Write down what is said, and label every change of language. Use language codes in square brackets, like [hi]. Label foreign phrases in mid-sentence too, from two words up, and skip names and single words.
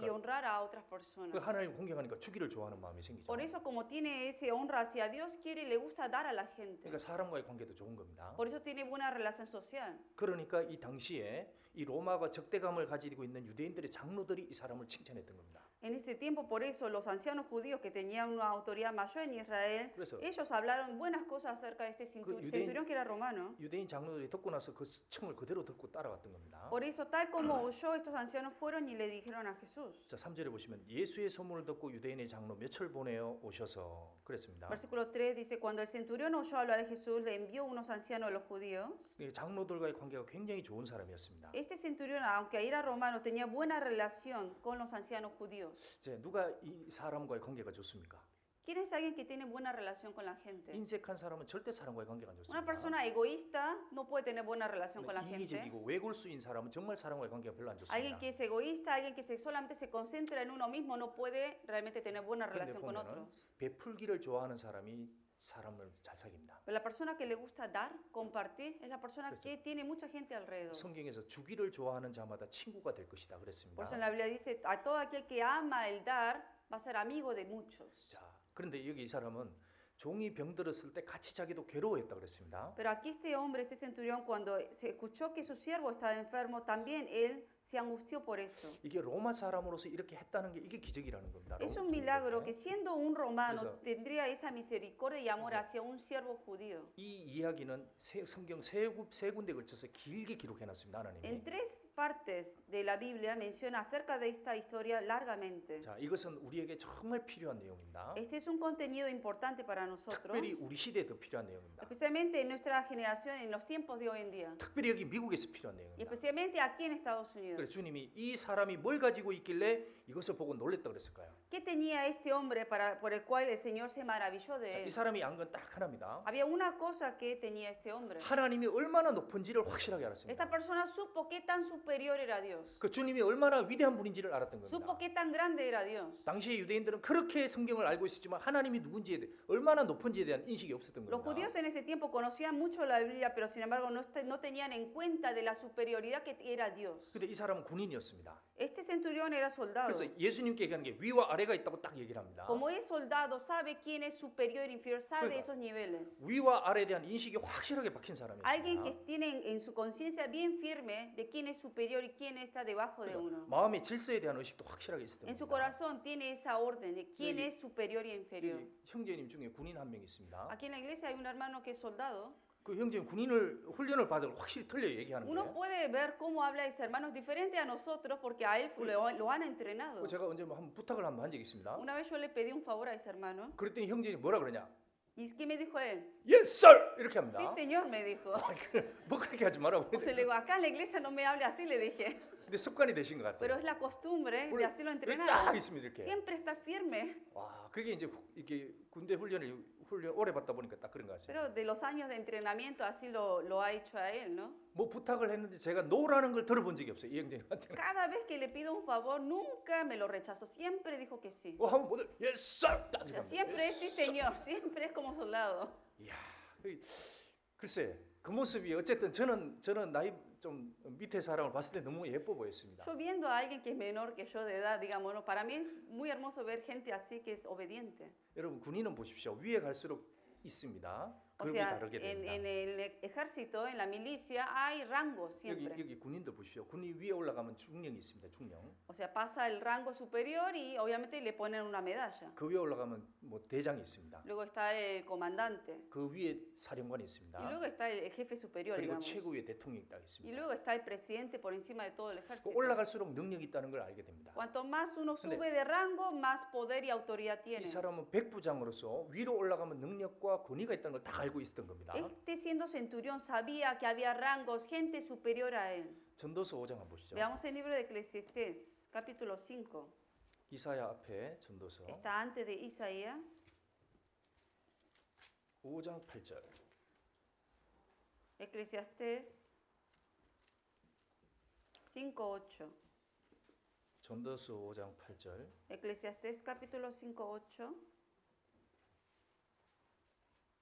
[ko] 그러니까 [es] honrar a otras [ko] 그 [es] personas. [ko] 하나님 공경하니까 주기를 좋아하는 마음이 생기죠. [es] Por eso, como tiene ese honra hacia Dios, quiere y le gusta dar a la gente. [ko] 그러니까 사람과의 관계도 좋은 겁니다. [es] Por eso tiene buena relación social. [ko] 그러니까 이 당시에 이 로마가 적대감을 가지고 있는 유대인들의 장로들이 이 사람을 칭찬했던 겁니다. [es] En ese tiempo, por eso, los ancianos judíos que tenían una autoridad mayor en Israel, [ko] 그래서 [es] ellos hablaron buenas cosas acerca de este centurión que era romano. [ko] 유대인 장로들이 듣고 나서 그 청을 그대로 듣고 따라갔던 겁니다. [es] Por eso, tal como oyó, estos ancianos fueron y le dijeron a Jesús. [ko] 자, 3절에 보시면 예수의 소문을 듣고 유대인의 장로 몇을 보내어 오셔서 그랬습니다. [es] Versículo 3 dice, cuando el centurión oyó hablar de Jesús, le envió unos ancianos a los judíos. [ko] 이 장로들과의 관계가 굉장히 좋은 사람이었습니다. [es] Este centurión, aunque era romano, tenía buena relación con los ancianos judíos. [ko] 이제 누가 이 사람과의 관계가 좋습니까? [es] ¿Quién es alguien que tiene buena relación con la gente? [ko] 인색한 사람은 절대 사람과의 관계가 안 [es] Una [ko] 좋습니다. [es] persona egoísta no puede tener buena relación con la gente. [ko] 이기적이고 외골수인 사람은 정말 사람과의 관계가 별로 안 [es] Alguien [ko] 좋습니다. [es] que es egoísta, alguien que solamente se concentra en uno mismo, no puede realmente tener buena [ko] 그런데 [es] relación con [ko] 보면은 [es] otros. [ko] 베풀기를 좋아하는 사람이 사람을 잘 사귀입니다. [es] Pero la persona que le gusta dar, compartir, es la persona que tiene mucha gente alrededor. [ko] 성경에서 주기를 좋아하는 자마다 친구가 될 것이다 그랬습니다. [es] Por eso en la Biblia dice, a todo aquel que ama el dar, va a ser amigo de muchos. [ko] 자, 그런데 여기 이 사람은 종이 병들었을 때 같이 자기도 괴로워했다 그랬습니다. [es] Pero aquí este hombre, este centurión, cuando se escuchó que su siervo estaba enfermo, también él se angustió por eso. [ko] 이게 로마 사람으로서 이렇게 했다는 게 이게 기적이라는 겁니다. [es] Es un [ko] 로마 [es] milagro que [ko] 주민들에게. [es] siendo un romano [ko] 그래서- [es] tendría esa misericordia y amor hacia un siervo judío. [ko] 이 이야기는 성경 세 군데 걸쳐서 길게 기록해놨습니다. 하나님이. [es] En 3 partes de la Biblia menciona acerca de esta historia largamente. [ko] 자, 이것은 우리에게 정말 필요한 내용입니다. [es] Este es un contenido importante para nosotros, [ko] 특별히 우리 시대에 더 필요한 내용입니다. [es] especialmente en nuestra generación, en los tiempos de hoy en día, [ko] 특별히 여기 미국에서 필요한 [es] y [ko] 내용입니다. [es] especialmente aquí en Estados Unidos. [ko] 그래서 주님이 이 사람이 뭘 가지고 있길래 이것을 보고 놀랬다 그랬을까요? [es] ¿Qué tenía este hombre por el cual el Señor se maravilló de [ko] 자, 이 [es] él? [ko] 사람이 안 건 딱 하나입니다. [es] Había una cosa que tenía este hombre. [ko] 하나님이 얼마나 높은지를 확실하게 알았습니다. [es] Esta persona supo qué tan superior era Dios. [ko] 그 주님이 얼마나 위대한 분인지를 알았던 [es] Supo [ko] 겁니다. [es] qué tan grande era Dios. [ko] 당시의 유대인들은 그렇게 성경을 알고 있었지만 하나님이 누군지에 대해 얼마나 높은지에 대한 인식이 없었던 [es] Los [ko] 겁니다. [es] judíos en ese tiempo conocían mucho la Biblia, pero sin embargo no tenían en cuenta de la superioridad que era Dios. [ko] 근데 이 사람은 군인이었습니다. [es] Este centurión era soldado. [ko] 그래서 예수님께 얘기하는 게 위와 아래가 있다고 딱 얘기를 합니다. [es] Como es soldado, sabe quién es superior e inferior, sabe [ko] 그러니까 [es] esos niveles. [ko] 위와 아래에 대한 인식이 확실하게 박힌 [es] Alguien que [ko] 사람이었습니다. [es] tiene en su conciencia bien firme de quién es superior y quién está debajo de uno. [ko] 마음의 질서에 대한 의식도 확실하게 있었던 [es] En su [ko] 겁니다. [es] corazón tiene esa orden de quién es superior y inferior. [ko] 여기 형제님 중에 군인 한 명 있습니다. [es] Aquí en la iglesia hay un hermano que es soldado. [ko] 그 형제님 군인을 훈련을 받을 확실히 틀려 얘기하는 [es] Uno [ko] 거예요. [es] puede ver cómo habla ese hermano, es diferente a nosotros porque a él lo han entrenado. [ko] 제가 언제 뭐 한번 부탁을 한번 한 적이 있습니다. [es] Una vez yo le pedí un favor a ese hermano. [ko] 그랬더니 형제님 뭐라 그러냐? [es] ¿Y qué me dijo él? [en] Yes, sir! [ko] 이렇게 [es] Sí, [ko] 합니다. [es] señor, me dijo. [ko] 뭐 그렇게 하지 말라고. [es] O sea, le digo, acá en la iglesia no me hable así, le dije. [ko] 근데 습관이 되신 것 [es] Pero [ko] 같아요. [es] es la costumbre de hacerlo [ko] 딱 [es] entrenado. [ko] 있습니다 이렇게. [es] Siempre está firme. [ko] 와, 그게 이제 이게 군대 훈련 오래 받다 보니까 딱 그런 것 같아요. [es] Pero de los años de entrenamiento así lo ha hecho a él, ¿no? [ko] 뭐 부탁을 했는데 제가 노라는 걸 들어본 적이 없어요. 이 형제님한테는. [es] Cada vez que le pido un favor, nunca me lo rechazó. Siempre dijo que sí. [ko] 하면 뭐든 [en] yes, sir! [ko] 딱 [es] O [ko] 이렇게 [es] sea, [ko] 합니다. [es] siempre es sí, señor. Siempre es como soldado. [ko] 이야, 글쎄 그 모습이 어쨌든 저는 나이 좀 밑에 사람을 봤을 때 너무 예뻐 보였습니다. [es] Yo viendo a alguien que es menor que yo de edad, digamos, ¿no? Para mí es muy hermoso ver gente así que es obediente. [ko] 여러분 군인은 보십시오. 위에 갈수록 있습니다. [es] O [ko] 급이 [es] sea, [ko] 다르게 [es] en [ko] 됩니다. [es] el ejército, en la milicia, hay rangos siempre. [ko] 여기 군인도 보십시오. 군이 위에 올라가면 중령이 있습니다. 중령. [es] O sea, pasa el rango superior y obviamente le ponen una medalla. [ko] 그 위에 올라가면 뭐 대장이 있습니다. [es] Luego está el comandante. [ko] 그 위에 사령관이 [es] Y [ko] 있습니다. [es] luego está el jefe superior, [ko] 그리고 [es] digamos. [ko] 최고의 대통령이 딱 [es] Y [ko] 있습니다. [es] luego está el presidente por encima de todo el [ko] 그 [es] ejército. [ko] 올라갈수록 능력이 있다는 걸 알게 됩니다. [es] Cuanto más uno [ko] 근데 [es] sube de rango, más poder y autoridad [ko] 이 [es] tiene. [ko] 사람은 백부장으로서 위로 올라가면 능력과 권위가 있다는 걸 다 알고 있었던 겁니다. [es] Este siendo centurión sabía que había rangos, gente superior a él. [ko] 전도서 5장 한번 보시죠. [es] Veamos el libro de Eclesiastés, capítulo 5. [ko] 이사야 앞에 전도서 [es] Está antes de Isaías. [ko] 5장 8절. [es] Eclesiastés 5:8. [ko] 전도서 5장 8절. [es] Eclesiastés capítulo 5:8.